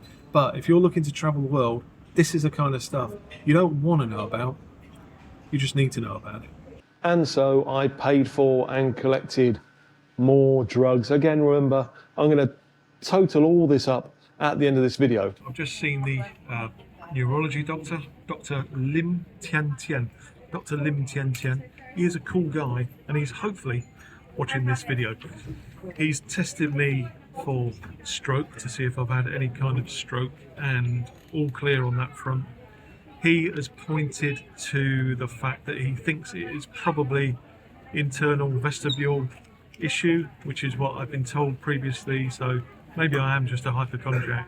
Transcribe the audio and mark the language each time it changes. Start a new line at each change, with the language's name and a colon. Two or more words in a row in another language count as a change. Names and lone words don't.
English: But if you're looking to travel the world, this is the kind of stuff you don't want to know about, you just need to know about it. And so I paid for and collected more drugs. Again, remember, I'm going to total all this up at the end of this video. I've just seen the neurology doctor, Dr. Lim Tian Tian. Dr. Lim Tian Tian. He is a cool guy and he's hopefully watching this video. He's tested me for stroke to see if I've had any kind of stroke, and all clear on that front. He has pointed to the fact that he thinks it is probably internal vestibule issue, which is what I've been told previously, so maybe I am just a hypochondriac.